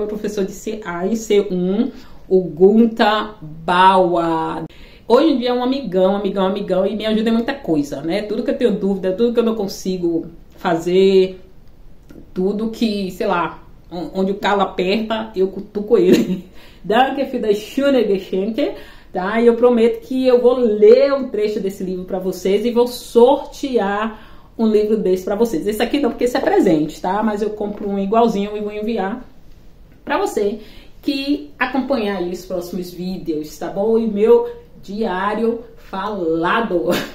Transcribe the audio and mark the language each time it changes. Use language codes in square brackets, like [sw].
[pt] O meu professor de C1, C1, o Gunther Bauer. Hoje em dia é um amigão, e me ajuda em muita coisa, né? Tudo que eu tenho dúvida, tudo que eu não consigo fazer, tudo que, sei lá, onde o calo aperta, eu cutuco ele. [de] Danke für das schöne Geschenke, tá? [pt] E eu prometo que eu vou ler um trecho desse livro para vocês e vou sortear um livro desse para vocês. Esse aqui não, porque esse é presente, tá? Mas eu compro um igualzinho e vou enviar para você que acompanhar aí os próximos vídeos, tá bom? E meu diário falado.